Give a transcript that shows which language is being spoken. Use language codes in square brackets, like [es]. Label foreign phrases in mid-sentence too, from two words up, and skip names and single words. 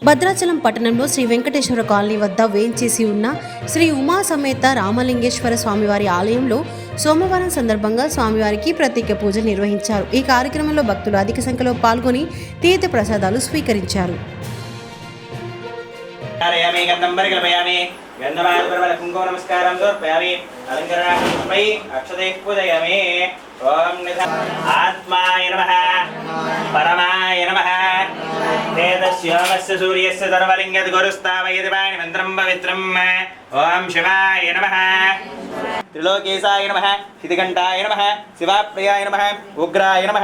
[te] భద్రాచలం పట్టణంలో శ్రీ వెంకటేశ్వర కాలనీ వద్ద వేంచేసి ఉన్న శ్రీ ఉమా సమేత రామలింగేశ్వర స్వామివారి ఆలయంలో సోమవారం సందర్భంగా స్వామివారికి ప్రత్యేక పూజ నిర్వహించారు. ఈ కార్యక్రమంలో భక్తులు అధిక సంఖ్యలో పాల్గొని తీర్థ ప్రసాదాలు స్వీకరించారు. [sa] परमाय नमः वेदस्योमस्य सूर्यस्य सर्वलिंगद गुरुस्तावयति पाणि मन्त्रं पवित्रम् ओम शिवाय नमः त्रिलोकेशाय नमः शितिकण्ठाय नमः शिवाप्रियाय नमः उग्राय नमः